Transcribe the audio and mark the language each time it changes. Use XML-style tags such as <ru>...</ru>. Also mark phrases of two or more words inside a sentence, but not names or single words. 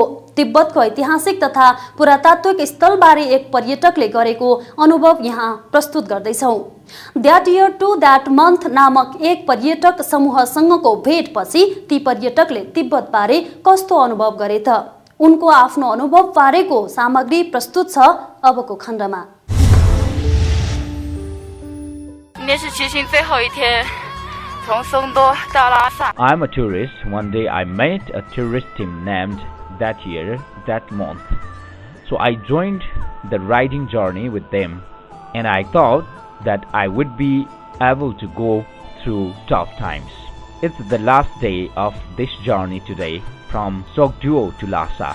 <ne>तिब्बतको ऐतिहासिक तथा पुरातात्विक स्थलबारे एक पर्यटकले गरेको अनुभव यहाँ प्रस्तुत गर्दैछौँ। द्याट इयर टु द्याट मन्थ नामक एक पर्यटक समूहसँगको भेटपछि ती पर्यटकले तिब्बतबारे कस्तो अनुभव गरे त? उनको आफ्नो अनुभव बारेको सामग्री प्रस्तुत छ अबको खण्डमा।</ne> <zh>今天是骑行最后一天，从松多到拉萨。</zh> <en>I'm a tourist. One day I met a tourist team named That Year, That Month. So I joined the riding journey with them, and I thought that I would be able to go through tough times. It's the last day of this journey today from Sogduo to Lhasa.</en>